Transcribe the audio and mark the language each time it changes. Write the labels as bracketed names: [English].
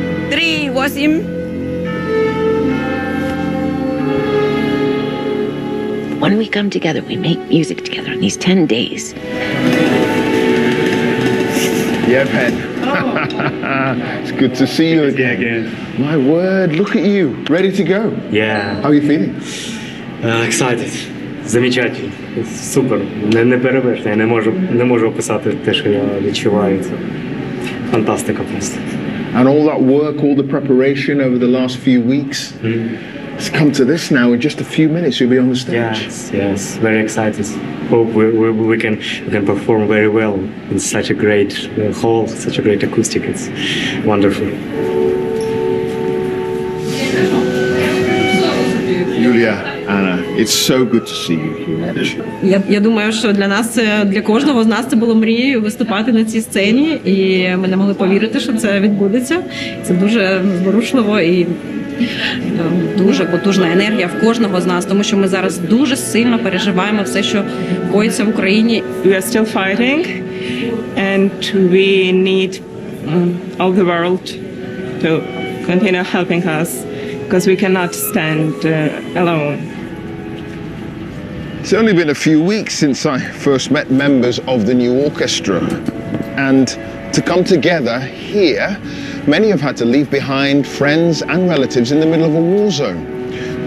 [English] 3-8. When we come together, we make music together in these 10 days. Yeah, Ben. It's good to see you again. My word, look at you, ready to go. Yeah. How are you feeling? Excited. [Russian] Замечательно. Супер. [Ukrainian] Не перевершено. Я не можу описати те, що я відчуваю. Це фантастика просто. [English] And all that work, all the preparation over the last few weeks, it's come to this now. In just a few minutes, you'll be on the stage. Yes. Very excited. Hope we can perform very well in such a great hall, such a great acoustic. It's wonderful. Julia, Anna, it's so good to see you here. [Ukrainian] Я думаю, що для нас це, для кожного з нас це було мрією виступати на цій сцені, і ми не могли повірити, що це відбудеться. Це дуже зворушливо і дуже потужна енергія в кожного з нас, тому що ми зараз дуже сильно переживаємо все, що коїться в Україні. [English] We are still fighting, and we need all the world to continue helping us, because we cannot stand alone. It's only been a few weeks since I first met members of the new orchestra, and to come together here, many have had to leave behind friends and relatives in the middle of a war zone.